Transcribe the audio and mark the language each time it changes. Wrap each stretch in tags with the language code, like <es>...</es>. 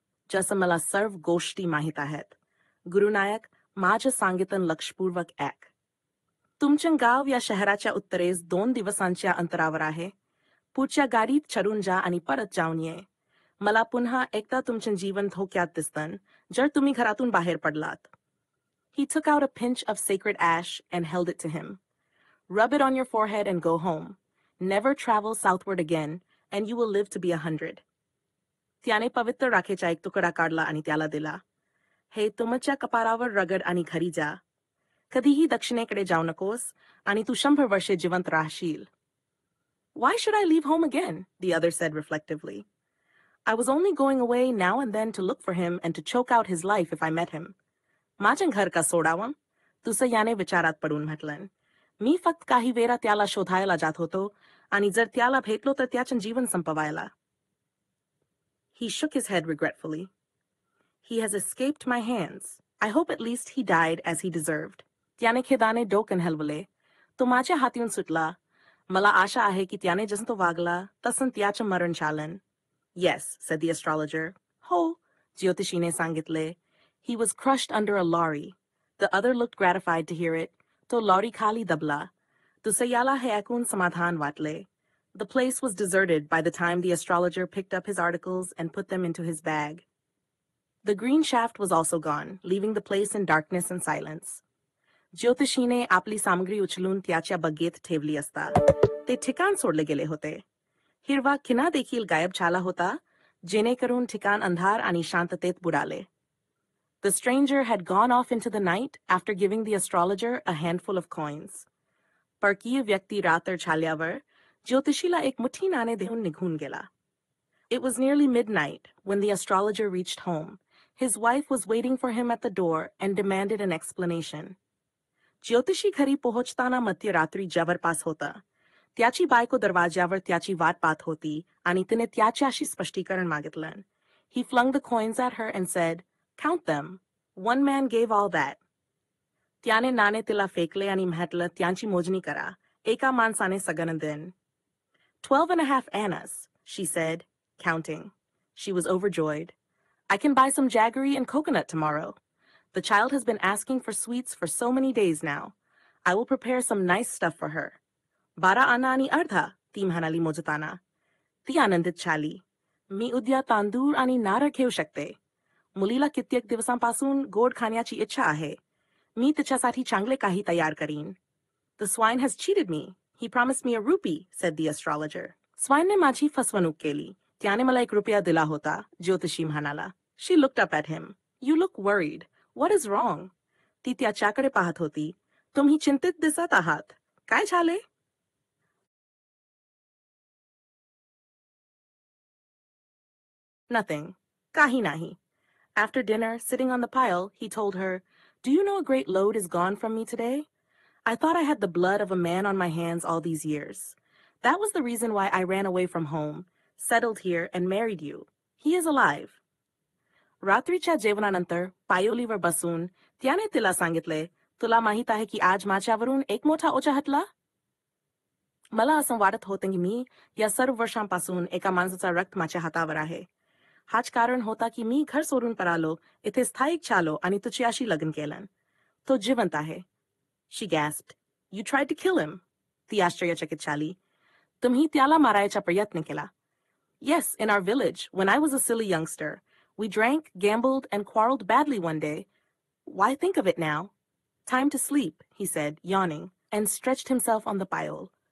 <mr>जसं मला सर्व गोष्टी माहित आहेत. गुरु नायक, माझं सांगितन लक्षपूर्वक ऐक. तुमचं गाव या शहराच्या उत्तरेस 2 दिवसांच्या अंतरावर आहे. पुढच्या गाडीत चढून जा आणि परत जाऊन ये. मला पुन्हा एकदा तुमचं जीवन धोक्यात दिसतं, जर तुम्ही घरातून बाहेर पडलात.</mr> <en>He took out a pinch of sacred ash and held it to him. Rub it on your forehead and go home. Never travel southward again, and you will live to be 100.</en> <mr>त्याने पवित्र राखेचा एक तुकडा काढला आणि त्याला दिला. हे तुमच्या कपारावर रगड आणि घरी जा. कधीही दक्षिणेकडे जाऊ नकोस आणि तू 100 वर्षे जिवंत राहशील.</mr> <en>Why should I leave home again? The other said reflectively. I was only going away now and then to look for him and to choke out his life if I met him.</en> <mr>माझं घर का सोडावं? दुसऱ्याने विचारात पडून म्हटलं. मी फक्त काही वेळा त्याला शोधायला जात होतो आणि जर त्याला भेटलो तर त्याचं जीवन संपवायला.</mr> <en>He shook his head regretfully. He has escaped my hands. I hope at least he died as he deserved.</en> <mr>त्याने खेदाने डोकं हलवले. तो माझ्या हातून सुटला. मला आशा आहे की त्याने जसं तो वागला तसं त्याचं मरण झालं.</mr> <en>Yes, said the astrologer.</en> <mr>हो, ज्योतिषीने सांगितले.</mr> <en>He was crushed under a lorry. The other looked gratified to hear it.</en> <mr>तो लॉरी खाली दबला. दुसऱ्याला हे ऐकून समाधान वाटले.</mr> <en>The place was deserted by the time the astrologer picked up his articles and put them into his bag. The green shaft was also gone, leaving the place in darkness and silence.</en> <mr>ज्योतिषीने आपली सामग्री उचलून त्याच्या बग्गेत ठेवली असता ते ठिकाण सोडले गेले होते. हिरवा खिना देखील गायब झाला होता, जेणेकरून ठिकाण अंधार आणि शांततेत बुडाले.</mr> <en>The stranger had gone off into the night after giving the astrologer a handful of coins.</en> <mr>परकीय व्यक्ती रात्र झाल्यावर ज्योतिषीला एक मुठी नाणे देऊन निघून गेला.</mr> <en>It was nearly midnight when the astrologer reached home. His wife was waiting for him at the door and demanded an explanation.</en> <mr>ज्योतिषी घरी पोहोचताना मध्यरात्री जवळपास होता. त्याची बायको दरवाज्यावर त्याची वाट पाहत होती आणि तिने त्याच्याशी स्पष्टीकरण मागितलं.</mr> <en>He flung the coins at her and said, Count them. One man gave all that.</en> <mr>त्याने नाणे तिला फेकले आणि म्हटलं, त्यांची मोजणी करा. एका माणसाने सगळं दिन.</mr> <en>12.5 annas, she said, counting. She was overjoyed. I can buy some jaggery and coconut tomorrow. The child has been asking for sweets for so many days now. I will prepare some nice stuff for her.</en> <mr>12 आना आणि अर्धा, ती म्हणाली मोजताना. ती आनंदित झाली. मी उद्या तांदूळ आणि नारळ घेऊ शकते. मुलीला कित्येक दिवसांपासून गोड खाण्याची इच्छा आहे. मी तिच्यासाठी चांगले काही तयार करीन.</mr> <en>The swine has cheated me. He promised me a rupee, said the astrologer.</en> <mr>स्वाईनने माझी फसवणूक केली. त्याने मला 1 रुपया दिला होता, ज्योतिषी म्हणाला.</mr> <en>She looked up at him. You look worried. What is wrong?</en> <mr>ती त्याच्याकडे पाहत होती. तुम्ही चिंतित दिसत आहात. काय झाले?</mr> <en>Nothing.</en> <mr>काही नाही.</mr> <en>After dinner, sitting on the pile, he told her, Do you know a great load is gone from me today? I thought I had the blood of a man on my hands all these years. That was the reason why I ran away from home, settled here, and married you. He is alive.</en> <mr>रात्रीच्या जेवणानंतर पायोलीवर बसून त्याने तिला सांगितले, तुला माहित आहे की आज माझ्यावरून एक मोठा ओझा हटला? मला असं वाटत होतं की मी या सर्व वर्षांपासून एका माणसाचा रक्त माझ्या हातावर आहे. हाच कारण होता की मी घर सोडून पळालो, इथे स्थायिक झालो आणि तुझ्याशी लग्न केलं. तो जिवंत आहे.</mr> <en>She gasped. You tried to kill him.</en> <mr>ती आश्चर्यचकित झाली. तुम्ही त्याला मारायचा प्रयत्न केला.</mr> <en>Yes, in our village, when I was a silly youngster. We drank, gambled, and quarreled badly one day. Why think of it now? Time to sleep, he said, yawning, and stretched himself on the pile.</en>